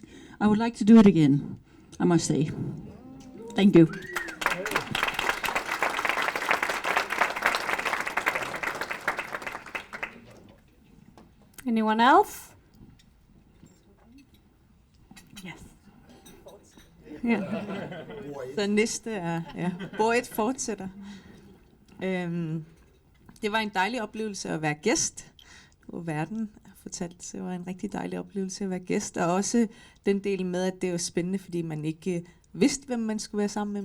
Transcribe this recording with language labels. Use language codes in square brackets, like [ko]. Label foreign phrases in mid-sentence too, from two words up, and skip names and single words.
[en] I would like to do it again, I must say. Thank you. Anyone else? Yes. Yeah. [da] Så næste er, Boet fortsætter. Det var en dejlig oplevelse at være gæst på Verden. Jeg har fortalt, det var en rigtig dejlig oplevelse at være gæst. Og også den del med, at det var spændende, fordi man ikke vidste, hvem man skulle være sammen med.